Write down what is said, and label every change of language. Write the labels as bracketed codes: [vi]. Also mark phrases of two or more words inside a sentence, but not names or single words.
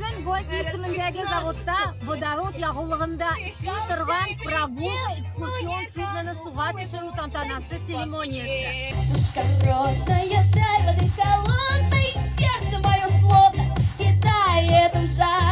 [tt] Горький исемендәге заводта водород ягулыгында эшли торган прогулка экскурсион суднаны суга төшерү тантанасы церемониясе. [ru] Родная даль воды холодной, сердце мое словно кидает в жар.